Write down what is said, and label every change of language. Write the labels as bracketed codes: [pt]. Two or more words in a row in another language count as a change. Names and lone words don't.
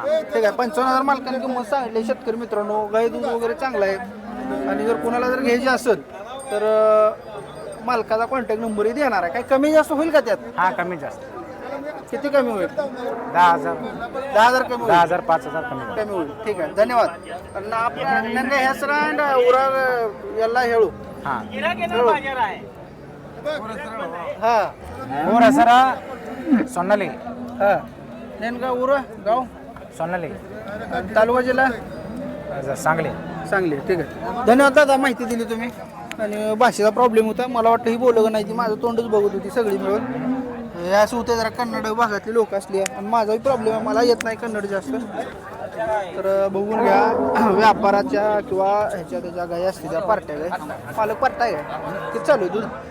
[mr] ठीक आहे 55,000 मालकाने किंमत सांगितली शेतकरी मित्रांनो गाई दूध वगैरे चांगलं आहे आणि जर कोणाला जर घ्यायची असेल तर मालकाचा कॉन्टॅक्ट नंबरही देणार आहे काही कमी जास्त होईल का त्यात हा कमी जास्त किती कमी होईल 10,000 10,000 कमी होईल 10,000 5,000 कमी झालं. कमी होईल ठीक आहे धन्यवाद आणि आपल्या [kn] ನಂಗೆ ಹೆಸರಾಂಡ್ ಊರ ಎಲ್ಲ ಹೇಳು [mr] हा हा [kn] ಊರ ಹೆಸರ ಸೊನ್ನಲಿ [mr] हा नेमका ಊರ गाव [kn] ಸೊನ್ನಲಿ [mr] तालुका जिल्हा सांगली चांगली आहे, ठीक आहे धन्यवाद दादा माहिती दिली तुम्ही आणि भाषेचा प्रॉब्लेम होता मला वाटतं ही बोललं नाही ती माझं तोंडच बघत होती सगळी मिळून हे असं होतं जरा कन्नड भागातली लोक असली आणि माझाही प्रॉब्लेम आहे मला येत नाही कन्नड जास्त तर बघून घ्या व्यापाराच्या किंवा ह्याच्या त्याच्या गाई असते त्या पार्ट्या गाय पालक पार्टा आहे काय किती चालू आहे दूध